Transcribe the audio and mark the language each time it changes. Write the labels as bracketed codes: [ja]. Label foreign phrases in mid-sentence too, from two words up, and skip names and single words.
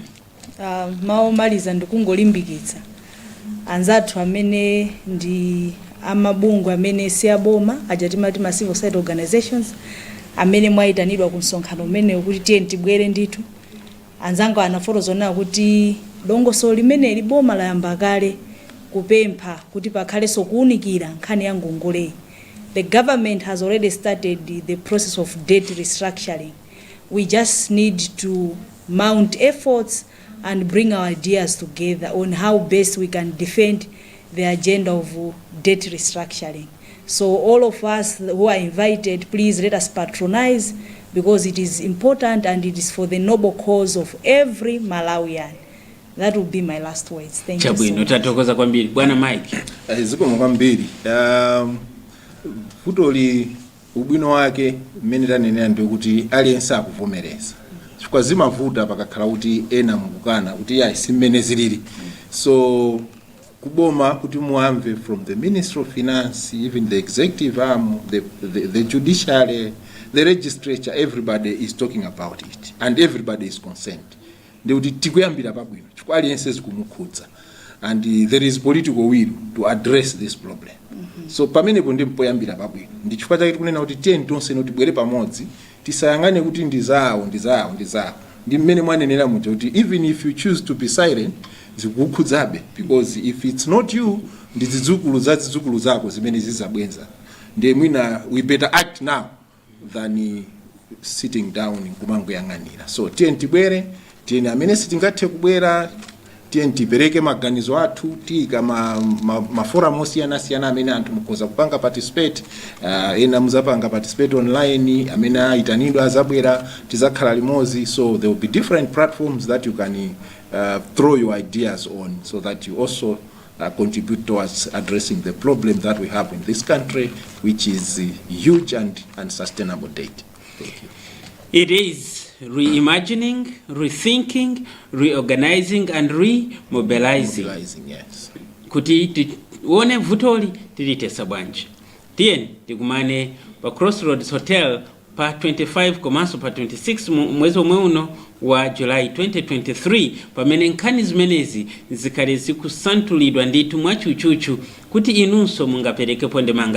[ny] Mawu omaliza ndikungolimbikitsa anzathu amene ndi amabungwe amene si aboma ajatimati ma [en] civil society organizations [ny] amene mwayitanidwa ku msonkhano umene kuti tiye tibwere ndithu. Anzanga anafotokoza kuti dongosolo limene liboma layamba kale kupempha kuti pakhalenso kuunikira nkhani ya ngongole. [en] The government has already started the process of debt restructuring. We just need to mount efforts and bring our ideas together on how best we can defend the agenda of debt restructuring. So all of us who are invited, please let us patronize because it is important and it is for the noble cause of every Malawian. That will be my last words. Thank you. [ny] Chabwino tatokoza kwambiri bwana Mike. Zikomo kwambiri. Futoli ubwino wake mmene tanenera ndi kuti aliyense akuvomereza. Chifukwa zimavuta pakakhala kuti ena mukukana kuti yayi simene zilili. [en] So [ny] kuboma kuti muamve [en] from the Ministry of Finance, even the executive arm, the judiciary, the legislature, everybody is talking about it and everybody is concerned. [ny] Ndi kuti tikuyambira pabwino chifukwa aliyense zikumukhudza [en] and there is political will to address this problem. [ny] So pamenepo ndi mpoyambira pabwino ndi chifukwa chake tikunena kuti tiye tonse tibwere pamodzi tisayangane kuti ndizawo ndi mmene mwanenera muja kuti [en] even if you choose to be silent [ny] zikukhudzabe [en] because if it's not you [ny] ndi zidzukulu zako zimene zizabwenza ndi mwina [en] we better act now than sitting down [ny] kumangoyang'anira. So tiye tibwere, tiye amene sitingathe kubwera tiye tipereke maganizo athu tika maforum osiyana-siyana amene anthu mukhoza kupanga participate, ena muzapanga participate online, amene aitanidwa azabwera tizakhala limodzi. [en] So there will be different platforms that you can throw your ideas on so that you also contribute towards addressing the problem that we have in this country, which is huge and unsustainable debt. Thank you. It is reimagining, rethinking, reorganizing and remobilizing. Yes. [ny] Kuti tione vutoli tilitesa bwanji. Tiyeni tikumane pa Crossroads Hotel pa 25 komanso pa 26 mwezi omwe uno wa July 2023 pamene nkhani zimenezi zikhale zikusantulidwa ndithu mwachuchuchu kuti inunso mungaperekepo ndemanga.